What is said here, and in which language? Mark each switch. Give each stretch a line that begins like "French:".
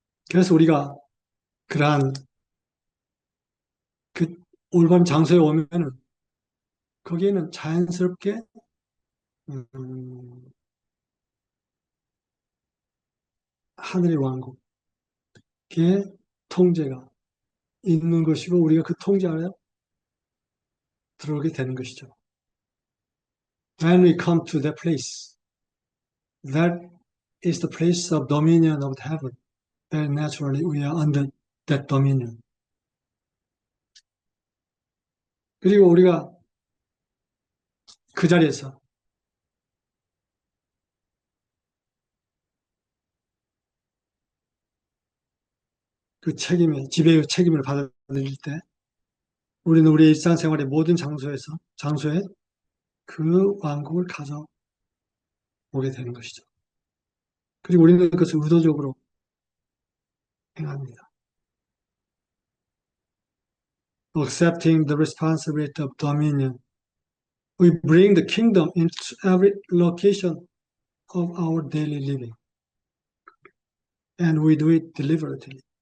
Korean: 그래서 우리가 그러한 그 올바른 장소에 오면은 거기에는 자연스럽게 하늘의 왕국의 통제가 있는 것이고 우리가 그 통제 아래 들어오게 되는 것이죠.
English: When we come to that place, that is the place of dominion of heaven. And naturally we are under that dominion.
Korean: 그리고 우리가 그 자리에서 그 지배의 책임을 받아들일 때 우리는 우리의 일상생활의 모든 장소에 그 왕국을 가져오게 되는 것이죠. 그리고 우리는 그것을 의도적으로 행합니다.
English: Accepting the responsibility of dominion. We bring the kingdom into every location of our daily living. And we do it deliberately.